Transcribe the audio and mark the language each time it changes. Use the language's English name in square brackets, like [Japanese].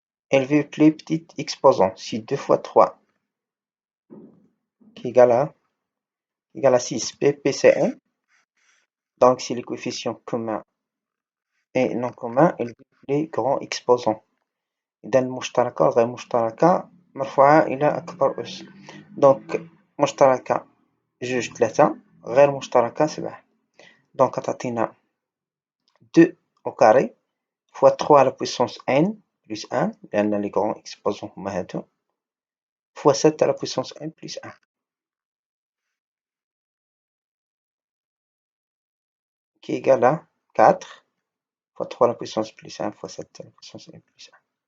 [French] Élevé le plus petit exposant, c'est 2 fois 3 qui égale à 6. PPCM, donc c'est les coefficients communs et non communs élevés les grands exposants. [Arabic] إذا المشتركة والغير مشتركة مرفوعة إلى أكبر أس. دونك مشتركة جوج 3 غير مشتركة 7. دونك تعطينا [French] 2 au carré fois 3 à la puissance n plus 1 [Arabic] لأن [French] les grands exposants [Arabic] هما هادو [French] fois 7 à la puissance n plus 1 qui égale à 4 fois 3 à la puissance plus 1 fois 7 à la puissance n plus 1.